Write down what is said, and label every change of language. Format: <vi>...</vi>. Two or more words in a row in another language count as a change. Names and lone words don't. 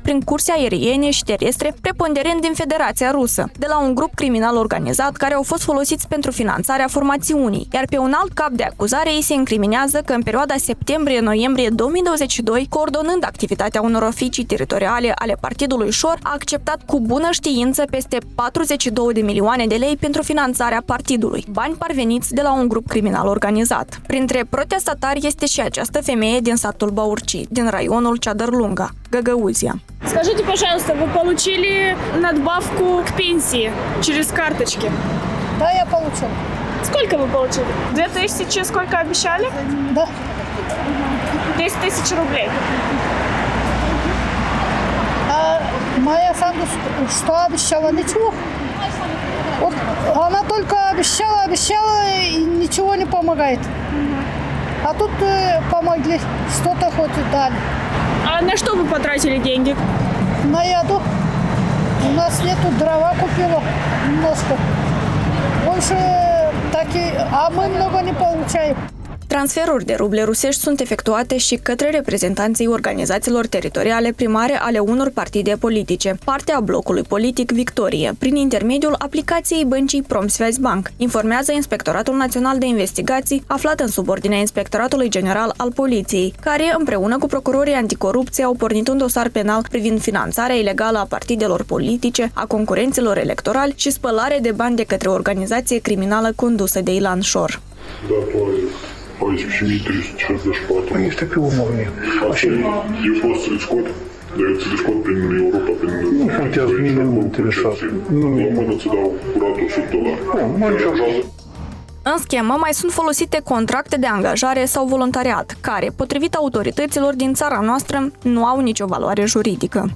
<ro>prin curse aeriene și terestre, preponderent din Federația Rusă, de la un grup criminal organizat care au fost folosiți pentru finanțarea formațiunii, iar pe un alt cap de acuzare îi se incriminează că în perioada septembrie-noiembrie 2022, coordonând activitatea unor oficii teritoriale ale partidului Șor, a acceptat cu bună știință peste 42 de milioane de lei pentru finanțarea partidului, bani parveniți de la un grup criminal organizat. Printre protestatari este și această femeie din satul Baurci, din raionul Ceadăr-Lunga, Găgăuzia.</ro> <ru>Скажите, пожалуйста, вы получили надбавку к пенсии через карточки? Да, я получил. Сколько вы получили? 2000, сколько обещали? Да. 10 тысяч рублей. А моя Санду что обещала? Ничего. Вот она только обещала и ничего не помогает. А тут помогли, что-то хоть и дали. А на что вы потратили деньги? На еду. У нас нету, дрова купила немножко. Больше такие, а мы много не получаем.</ru> <ro>Transferuri de ruble rusești sunt efectuate și către reprezentanții organizațiilor teritoriale primare ale unor partide politice, parte a blocului politic Victorie, prin intermediul aplicației băncii Pромсвязьбанк, informează Inspectoratul Național de Investigații, aflat în subordinea Inspectoratului General al Poliției, care, împreună cu procurorii anticorupție, au pornit un dosar penal privind finanțarea ilegală a partidelor politice, a concurenților electorali și spălare de bani de către o organizație criminală condusă de Ilan Șor.</ro> <ru>По исключению 364.</ru> <ro>Este pe urmă. Așa, eu pot să-l scot, dar eu ți-l scot prin Europa, prin... Nu contează, mine nu mă interesează. La mână ți dau curat $100. În schemă, mai sunt folosite contracte de angajare sau voluntariat, care, potrivit autorităților din țara noastră, nu au nicio valoare juridică.</ro>